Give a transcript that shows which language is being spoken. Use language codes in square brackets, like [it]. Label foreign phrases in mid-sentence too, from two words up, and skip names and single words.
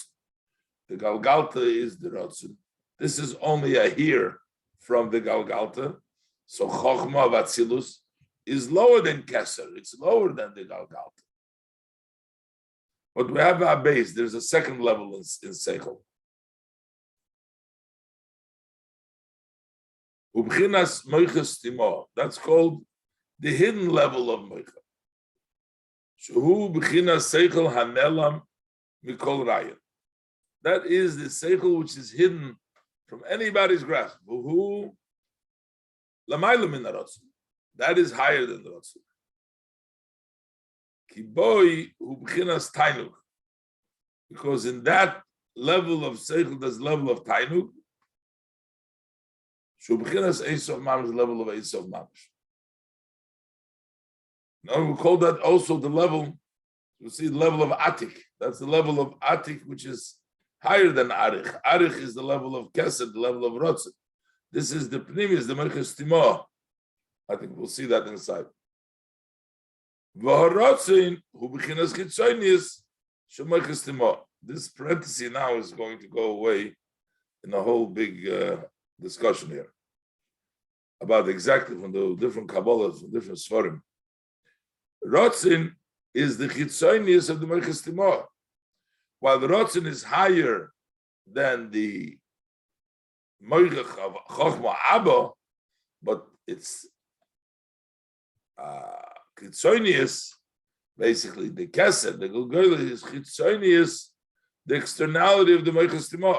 [en] The galgalta is the rotzen. This is only a hair from the galgalta. So chokhmah of Atzilus is lower than keser. It's lower than the galgalta. But we have our base. There's a second level in seichel. [he] ובחינת מוחא סתימאה. [en] That's called the hidden level of moicha. [he] שהוא בחינת שכל הנעלם מכל רעיון. [en] That is the seichel which is hidden from anybody's grasp. [he] הוא למעלה מן הרצון. [en] That is higher than the rotzin. [he] כי בו הוא בחינת תענוג. [en] Because in that level of seichel, there's level of tainuk. [he] שהוא בחינת אין סוף ממש, [en] level of [he] אין סוף ממש. [en] Now we call that also the level. You see the level of atik. That's the level of atik, which is higher than arich. Arich is the level of kesed, the level of rotzin. This is the pnimis, the [he] מוחא סתימאה. [en] I think we'll see that inside. [he] והרצון הוא בחינת חיצוניות שמוחא סתימאה. [en] This parenthesis now is going to go away in a whole big discussion here about exactly from the different kabbalahs, from different svarim. Rotzin is the chitzonis of the [he] מוחא סתימאה. [en] While the rotzin is higher than the moichach of [he] חכמה אבא, [en] but it's chitzonius, basically the kesed, the gulgola is chitzonius, the externality of the [he] מוחא סתימאה.